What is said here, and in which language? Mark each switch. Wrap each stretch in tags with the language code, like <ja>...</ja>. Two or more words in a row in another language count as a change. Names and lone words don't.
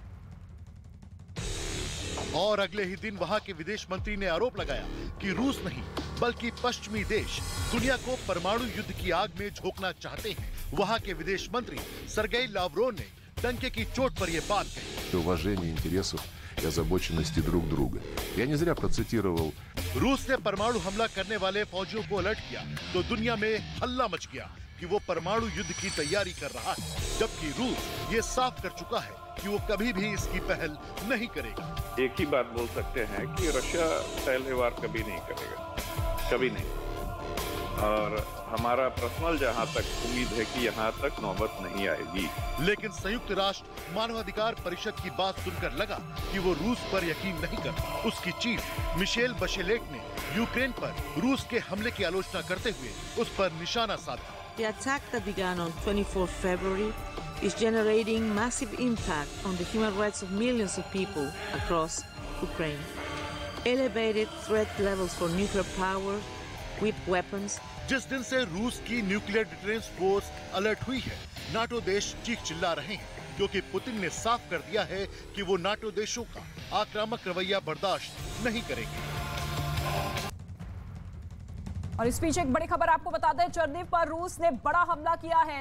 <hi>और अगले ही दिन वहां के विदेश मंत्री ने आरोप लगाया कि रूस नहीं बल्कि पश्चिमी देश दुनिया को परमाणु युद्ध की आग में झोंकना चाहते हैं। वहां के विदेश मंत्री सर्गेई लावरोव ने डंके की चोट पर यह बात कही।</hi> <ru>Уважение интересов и озабоченности друг друга. Я не зря процитировал.</ru> <hi>रूस ने परमाणु हमला करने वाले फौजियों को अलर्ट किया तो दुनिया में हल्ला मच गया कि वो परमाणु युद्ध की तैयारी कर रहा है, जबकि रूस ये साफ कर चुका है कि वो कभी भी इसकी पहल नहीं करेगा। एक ही बात बोल सकते हैं कि रशिया पहले वार कभी नहीं करेगा, कभी नहीं। और हमारा पर्सनल जहां तक उम्मीद है कि यहां तक नौबत नहीं आएगी। लेकिन संयुक्त राष्ट्र मानवाधिकार परिषद की बात सुनकर लगा कि वो रूस पर यकीन नहीं करता। उसकी चीफ मिशेल बशेलेट ने यूक्रेन पर रूस के हमले की आलोचना करते हुए उस पर निशाना साधा।</hi> <en>The attack that began on 24 February is generating massive impact on the human rights of millions of people across Ukraine. Elevated threat levels for nuclear power with weapons.</en> <hi>जिस दिन से रूस की</hi> <en>nuclear deterrence force</en> <hi>अलर्ट हुई है, नाटो देश चीख चिल्ला रहे हैं, क्योंकि पुतिन ने साफ कर दिया है कि वो नाटो देशों का आक्रामक रवैया बर्दाश्त नहीं करेंगे। और इस बीच एक बड़ी खबर आपको बता दें, चर्निव पर रूस ने बड़ा हमला किया है।</hi>